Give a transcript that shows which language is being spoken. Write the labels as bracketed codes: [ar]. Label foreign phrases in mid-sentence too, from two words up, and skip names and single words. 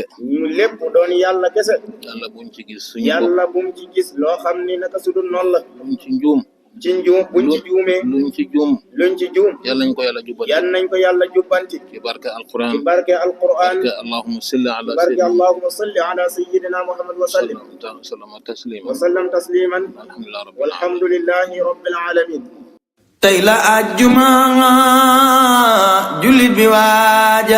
[wo] ñu lépp doon yàlla kese. yàlla buñ ci gis suñu bopp. yàlla buñ ci gis loo xam ni naka su dul noonu la. buñ ci njuum. ci njuum buñ ci juumee. luñ ci juum. luñ ci juum. yal nañ ko yàlla jubbanti. yal nañ ko yàlla jubbanti. ci barke alquran. ci barke alquran. [ar] barke اللهم صل على barke اللهم صل على سيدنا محمد وسلم. سلم تسليما. وسلم تسليما. والحمد لله رب العالمين. [wo] tey la àjjuma jullit bi waajal